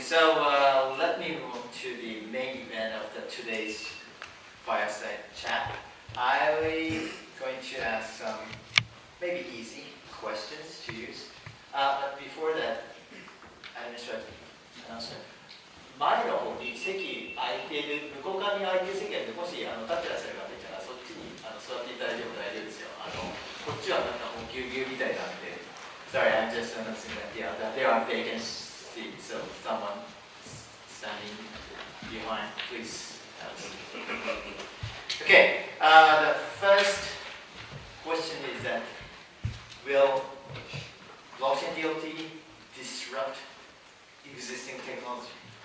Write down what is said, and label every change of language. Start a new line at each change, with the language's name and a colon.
English: So let me move on to the main event of today's Fireside chat. I'm going to ask some maybe easy questions to use. But before that, announcement.
Japanese: 前の方に席空いている、向こう側に空いている席がもし立ってらっしゃる方いたらそっちに座っていただいても大丈夫ですよ。こっちはなんかもうぎゅうぎゅうみたいなんで。
English: Sorry, I'm just announcing that there are vacant seats, so someone standing behind, please have a seat. Okay, the first question is that will blockchain DLT disrupt existing technology?